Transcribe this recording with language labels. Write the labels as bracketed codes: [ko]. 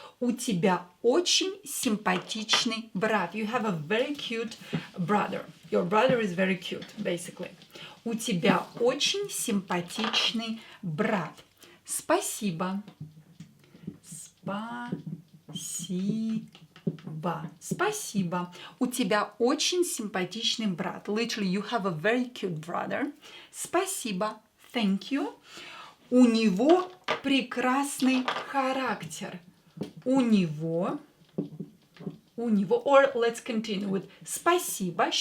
[ru] У тебя очень симпатичный брат. [en] You have a very cute brother. Your brother is very cute, basically. [ru] У тебя очень симпатичный брат. Спасибо. Спасибо. Спасибо. У тебя очень симпатичный брат. [en] Literally, you have a very cute brother. [ru] Спасибо. [en] Thank you. [ru] У него прекрасный характер. У него, [en] or let's continue with спасибо.